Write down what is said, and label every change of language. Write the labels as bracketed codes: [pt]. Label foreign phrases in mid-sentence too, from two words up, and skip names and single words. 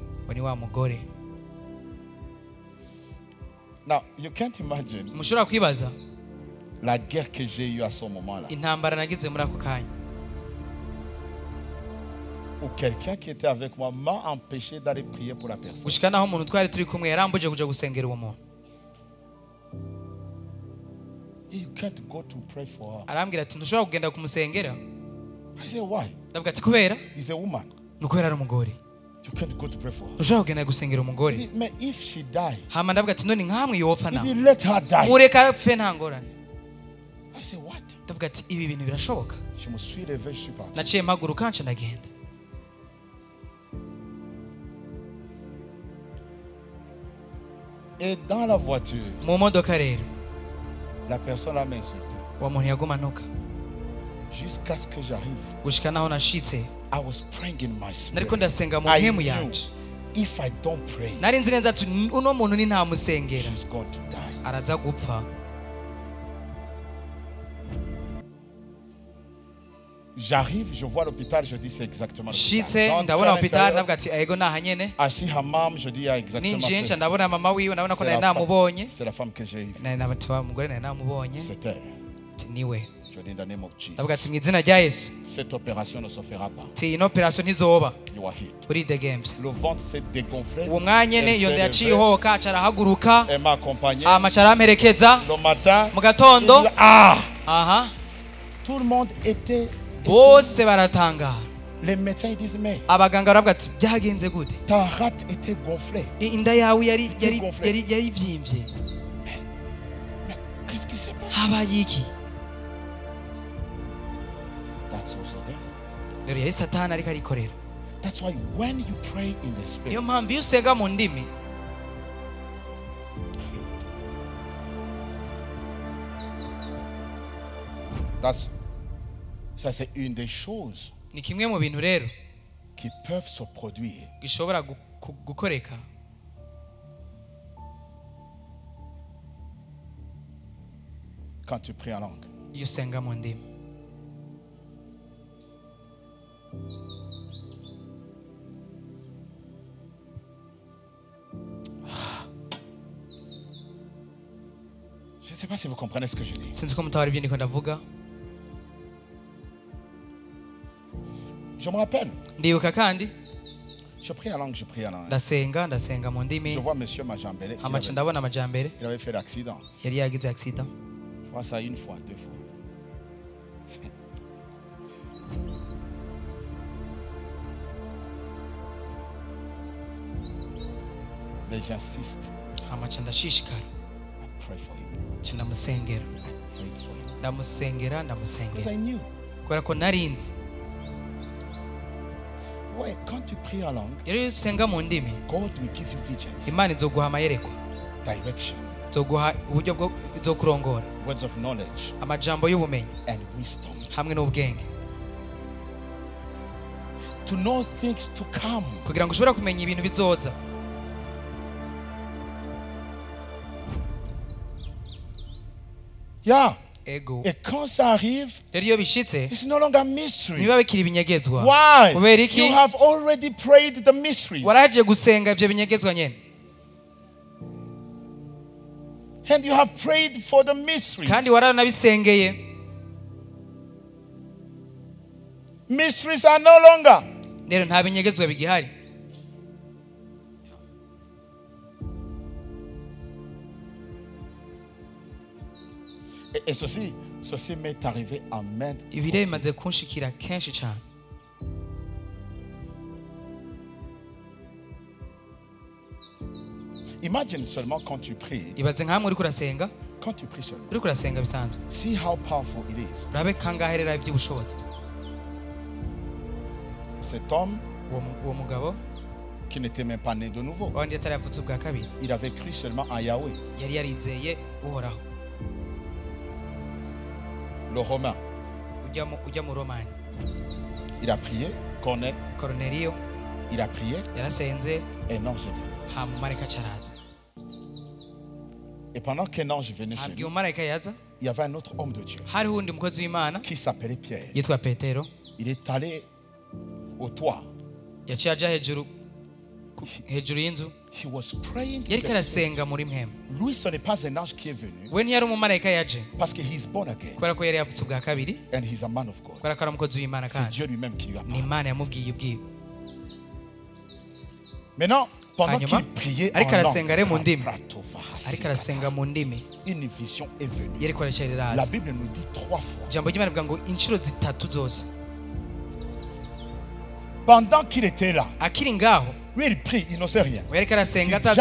[rn] wari wa mugore. [en] Now, you can't imagine [rn] mushobora kwibaza [fr] la guerre que j'ai eue à ce moment-là. [rn] intambara nagize muri ako kanya, [fr] Où quelqu'un qui était avec moi m'a empêché d'aller prier pour la personne. [rn] gushika naho umuntu twari turi kumwe yarambuje kuja gusengera uwo muntu. [en] You can't go to pray for her. [rn] arambwira ati ntushobora kugenda kumusengera. [en] I said, why? [rn] ndavuga ati kubera [en] He's a woman. [rn] ni ukubera ari umugore, [en] You can't go to pray for her. [rn] ntushobora kugenda gusengera [en] He [rn] umugore. [en] said, but if she die, [rn] hama ndavuga ati none nkamwe yopfa [en] he [rn] nawe, [en] did let her die. [rn] mureka apfe nta ngorane. [en] I said, what? [rn] ndavuga ati ibi bintu birashoboka. [fr] Je me suis levé, je suis parti. [rn] naciye mpaguruka nca ndagenda. [fr] Et dans la voiture, [rn] mu modoka rero [fr] la personne m'a insulté. [rn] uwo muntu yagumanuka [fr] Jusqu'à ce que j'arrive, [rn] gushika naho nashitse, [en] I was praying in my spirit. [rn] nariko ndasenga mu [en] I [rn] mpemu [en] knew [rn] yanje, [en] if I don't pray, [rn] nari nzi neza ati uno muntu ni ntamusengera [en] she's going to die. [rn] araza gupfa. [fr] J'arrive, je vois l'hôpital, je dis c'est exactement [rn] shitse [fr] l'hôpital. [rn] ndabona [fr] J'entre à [rn] hopitali, [fr] l'intérieur, [rn] ndavuga ati ego naha nyene. [fr] assis hammam, je dis ah, exactement [rn] ninjiye nca [fr] c'est [rn] ndabona mama wiwe, ndabona ko [fr] c'est [rn] nari [fr] la femme- [rn] namubonye, [fr] c'est la femme que j'ai eue. [rn] nari nabati wa mugore nari namubonye, [fr] C'est elle. [rn] ati niwe. [fr] Je dis [en] in the name of Jesus. [rn] ndavuga ati mu izina rya Yesu, [fr] Cette opération ne se fera pas. [rn] ati ino operation ntizoba, [en] You are healed. [rn] uridegembye. [fr] Le ventre s'est dégonflé. [rn] uwo mwanya nyene [fr] Elle [rn] iyo [fr] s'est [rn] nda yaciye [fr] levée. [rn] ihoka, aca arahaguruka, [fr] Elle m'a accompagné. [rn] hama aca aramperekeza [fr] Le matin, [rn] mu gatondo. [fr] je dis, ah, [rn] aha [fr] tout le monde était. [rn] bose baratangara, [fr] Les médecins ils disent mais [rn] abaganga baravuga ati byagenze gute, [fr] ta rate était gonflée. [rn] inda yawe yari Iki gonflé. ivyimbye, [fr] Mais qu'est-ce qui s'est passé? [rn] habaye iki? [en] That's also devil. [rn] rero yari satani ariko arikorera. [en] That's why when you pray in the spirit, [rn] niyo mpamvu iyo usenga mu ndimi, [fr] ça c'est une des choses [rn] ni kimwe mu bintu rero [fr] qui peuvent se produire [rn] gishobora gukoreka [fr] quand tu pries en langue. [rn] iyo usenga mu ndimi. [fr] Je ne sais pas si vous comprenez ce que je dis. [rn] sinzi ko mutawari ibyo ndiko ndavuga. [fr] Je me rappelle, [rn] ndibuka kandi [fr] je prie en langue, je prie en langue. [rn] ndasenga mu [fr] Je [rn] ndimi, [fr] vois monsieur Majambele, [rn] hama ca ndabona amajambere [fr] il avait fait l'accident. [rn] yari yagize accident. [fr] Je vois ça une fois, deux fois. Mais j'insiste, [rn] hama ca ndashishikara, [en] I pray for him. [rn] ca ndamusengera, [en] I prayed for him. [rn] ndamusengera [en] Because [rn] ndamusengera [en] I knew. [rn] kubera ko narinzi. [fr] Ouais, quand tu pries en langue, [rn] rero iyo usenga mu ndimi, [en] God will give you visions, [rn] imana izoguha amayerekwa, [en] direction. [rn] izoguha uburyo bwo izokurongora [en] words of knowledge [rn] amajambo y'ubumenyi [en] and wisdom. [rn] hamwe n'ubwenge [en] To know things to come. [rn] kugira ngo ushobore kumenya ibintu bizoza. [en] Yeah. [rn] Ego [fr] Et quand ça arrive, [rn] rero iyo bishitse [en] it's no longer mystery. [rn] ntibiba bikiri ibinyegezwa. [en] Why? [rn] kubera iki? [en] You have already prayed the mysteries. [rn] waraje gusenga ivyo binyegezwa nyene [en] And you have prayed for the mysteries. [rn] kandi waranabisengeye. [en] Mysteries are no longer. [rn] rero nta binyegezwa bigihari. [fr] Et ceci m'est arrivé en maintes [rn] ibi rero bimaze kunshikira kenshi cyane. [fr] Imagine seulement quand tu pries. [rn] ibaze nkamwe uriko urasenga [fr] Quand tu pries seulement. [rn] uriko urasenga bisanzwe [en] See how powerful it is. [rn] urabe kangahe rero iby'ubushobozi. [fr] Cet homme [rn] uwo mugabo [fr] qui n'était même pas né de nouveau. [rn] wandi yatari yavutse ubwa kabiri [fr] Il avait cru seulement en Yahweh. [rn] yari yarizeye uhoraho. [fr] Le Romain. [rn] ujya mu romani [fr] Il a prié. Corneille. [rn] koroneliyo [fr] Il a prié. [rn] yarasenze [fr] Un ange est venu. [rn] hama umumarayika acaraza. [fr] Et pendant qu'un ange venait chez [rn] habwiye [fr] lui, [rn] umumarayika yaza [fr] il y avait un autre homme de Dieu [rn] hariho uwundi mukozi w'imana [fr] qui s'appelait Pierre. [rn] yitwa petero. [fr] Il est allé au toit. [rn] yaciye aja hejuru y'inzu [en] He was praying. in [rn] yariko [en] the spirit. [rn] arasenga muri mwema. [fr] Lui, ce n'est pas un ange qui est venu [rn] we ntiyari umumarayika yaje [fr] parce que [en] he's born again [rn] kubera ko yari yavutse ubwa kabiri [en] and he's a man of God. [rn] kubera ko ari umukozi w'imana [fr] C'est [rn] kandi [fr] Dieu lui-même qui lui a [rn] ni [fr] parlé. [rn] imana yamubwiye ubwiwe. [fr] Maintenant, pendant [rn] Hanyuma, [fr] qu'il priait [rn] ariko [fr] en [rn] arasenga ari mu [fr] langue, [rn] ndimi ariko arasenga mu ndimi [fr] une vision est venue. [rn] yariko aracyari [fr] La [rn] raza. [fr] Bible nous dit 3 fois. [rn] ijambo ry'imana rivuga ngo inshuro zitatu zose [fr] Pendant qu'il était là, [rn] akiri ngaho [fr] lui il prie, il ne sait rien. [rn] yariko arasenga [en] He's [rn] atazi